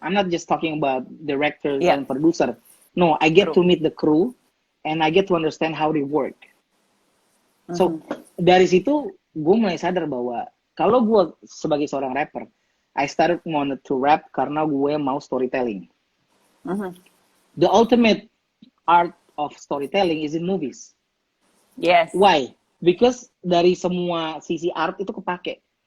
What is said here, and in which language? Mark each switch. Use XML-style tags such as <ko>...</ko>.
<en>I'm not just talking about directors Yeah. and producer. No, I get to meet the crew and I get to understand how they work.</en> <id>So dari situ gue mulai sadar bahwa kalau gue sebagai seorang rapper,</id> <en>I started wanted to rap</en> <id>karena gue mau storytelling.</id> <en>The ultimate art of storytelling is in movies. Yes. Why?</en> <id>Because dari semua sisi art itu kepake.</id>